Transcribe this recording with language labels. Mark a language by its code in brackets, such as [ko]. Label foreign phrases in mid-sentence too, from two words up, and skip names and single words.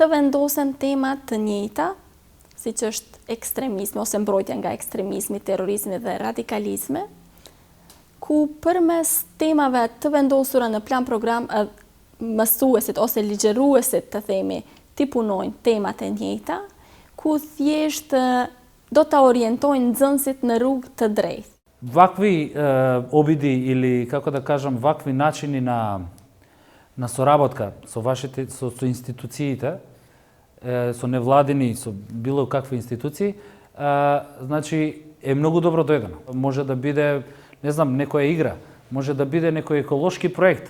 [sq] vendosen tema të njëjta, siç është ekstremizmi ose mbrojtja nga ekstremizmi, terrorizmi dhe radikalizmi, ku përmes temave të vendosura në plan program mësuesit ose ligjëruesit, të themi, t'i punojnë temat e njëjta, ku thjesht do ta orientojnë nxënësit në rrugë të drejtë. [mk] Вакви обиди или, како да кажам, вакви начини на соработка со институциите, со невладини, со било какви институции, значи е многу добро дојдено. Може да биде, не знам, некоја игра, може да биде некој еколошки проект.